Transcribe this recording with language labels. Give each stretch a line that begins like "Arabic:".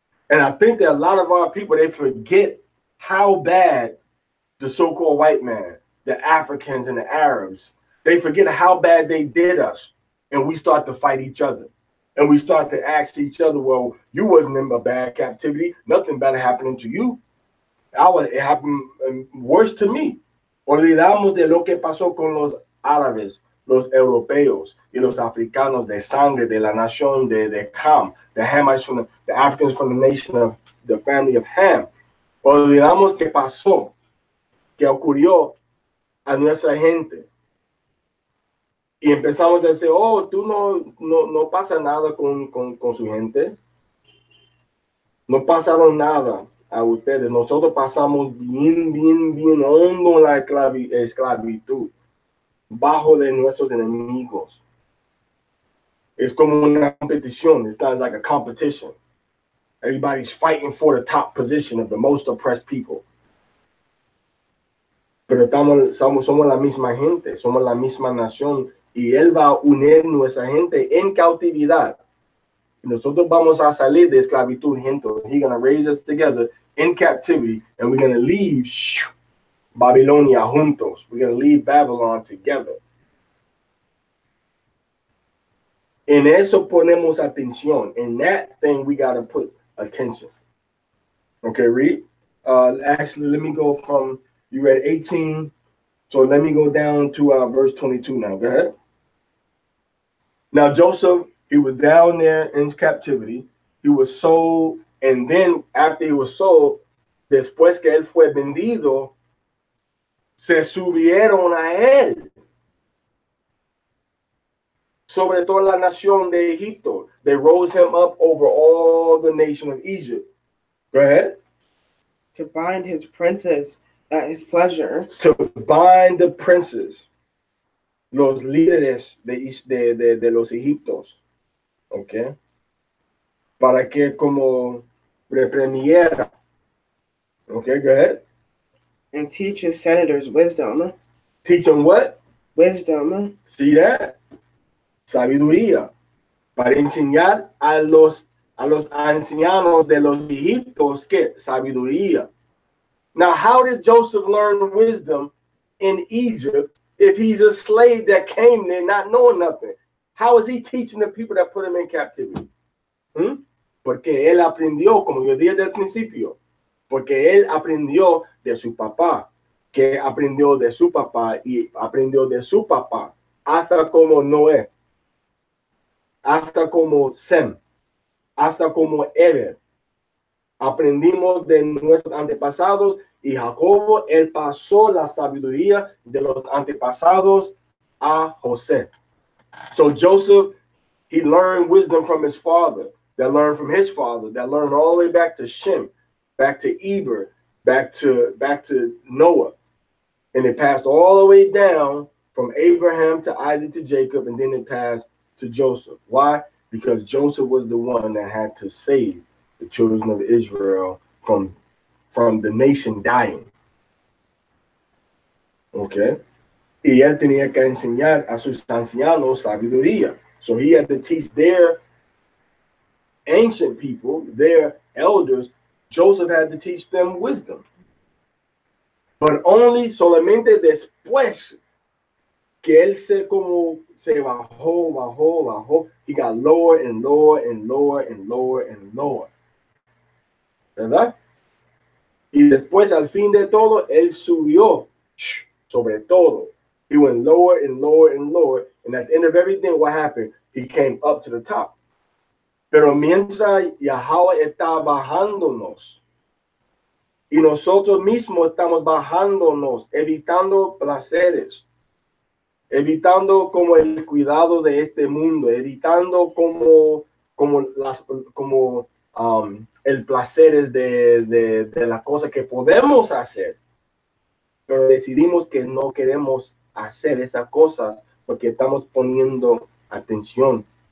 English: And I think that a lot of our people, they forget how bad the so-called white man, the Africans and the Arabs, they forget how bad they did us. And we start to fight each other. And we start to ask each other, well, you wasn't in a bad captivity. Nothing bad happening to you. It happened worse to me.
Spanish: Olvidamos de lo que pasó con los árabes, los europeos y los africanos de sangre de la nación de Ham,
English: the Hamites from the Africans from the nation of the family of Ham.
Spanish: Olvidamos que pasó. que ocurrió a nuestra gente. Y empezamos a decir, oh, tú no pasa nada con su gente. No pasaron nada a ustedes. Nosotros pasamos bien hondo la esclavitud, bajo de nuestros enemigos. Es como una competición.
English: It's not like a competition. Everybody's fighting for the top position of the most oppressed people.
Spanish: Pero somos la misma gente, somos la misma nación, y Él va a unir nuestra gente en cautividad. Nosotros vamos a salir de esclavitud juntos.
English: He's going to raise us together in captivity, and we're going to leave
Spanish: Babilonia juntos.
English: We're going to leave Babylon together.
Spanish: En eso ponemos atención.
English: In that thing, we got to put attention. Okay, read. Actually, let me go from, you read 18. So let me go down to verse 22 now. Go ahead. Now, Joseph, he was down there in captivity. He was sold. And then after he was sold,
Spanish: después que él fue vendido, se subieron a él sobre toda la nación de Egipto.
English: They rose him up over all the nation of Egypt. Go ahead. To bind his princes at his pleasure. To bind the princes,
Spanish: los líderes de los egiptos.
English: Okay.
Spanish: Para que como reprimiera.
English: Okay, go ahead. And teach his senators wisdom. Teach them what? Wisdom. See that?
Spanish: Sabiduría. Para enseñar a los ancianos de los egiptos que sabiduría.
English: Now, how did Joseph learn wisdom in Egypt if he's a slave that came there not knowing nothing? How is he teaching the people that put him in captivity?
Spanish: Porque él aprendió, como yo dije del principio, porque él aprendió de su papá, que aprendió de su papá y aprendió de su papá, hasta como Noé, hasta como Sem, hasta como Eber. Aprendimos de nuestros antepasados, y Jacobo, él pasó la sabiduría de los antepasados a José.
English: So Joseph, he learned wisdom from his father, that learned from his father, that learned all the way back to Shem, back to Eber, back to Noah. And it passed all the way down from Abraham to Isaac to Jacob, and then it passed to Joseph. Why? Because Joseph was the one that had to save the children of Israel from the nation dying. Okay?
Spanish: Y él tenía que enseñar a sus ancianos sabiduría.
English: So he had to teach their ancient people, their elders, Joseph had to teach them wisdom. But only
Spanish: solamente después que él se bajó,
English: he got lower and lower and lower and lower and lower.
Spanish: ¿Verdad? Y después, al fin de todo, él subió sobre todo.
English: He went lower and lower and lower. And at the end of everything, what happened? He came up to the top.
Spanish: Pero mientras Yahweh está bajándonos, y nosotros mismos estamos bajándonos, evitando placeres, evitando como el cuidado de este mundo, evitando como el placer de la cosa que podemos hacer, pero decidimos que no queremos hacer esas cosas porque estamos poniendo atención.